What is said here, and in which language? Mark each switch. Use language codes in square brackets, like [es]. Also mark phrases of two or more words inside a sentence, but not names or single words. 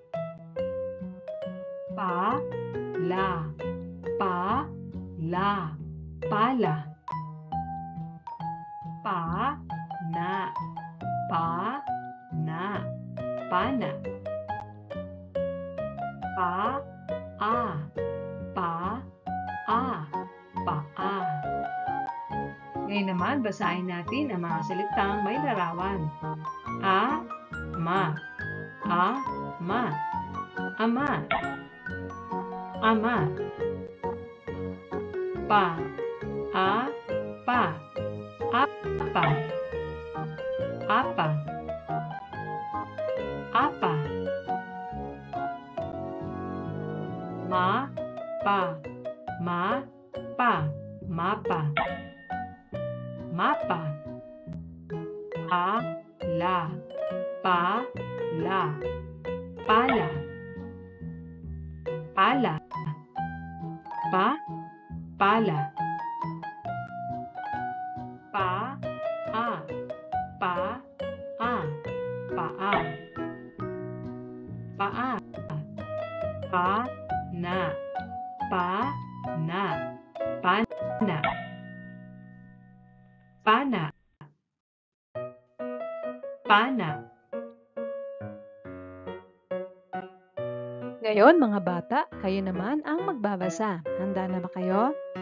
[tl] Pa, la. Pa, la. Pala. Pa, na. Pa, na. Pana. Pa, a. Pa, a. Paa. Ngayon naman, basahin natin ang mga salitang may larawan. A, ma. A, ma. Ama. Ama. Pa. A, pa. Apa. Apa. Apa. Ma, pa. Ma, pa. Mapa. Mapa. Pa, la. Pa, la. Pala. Pala. Pa, pala. Pa, a. Pa, a. Paa. Paa. Pa, na. Pa, na. Pana. Pana. Pana. Ngayon mga bata, kayo naman ang magbabasa. Handa na ba kayo?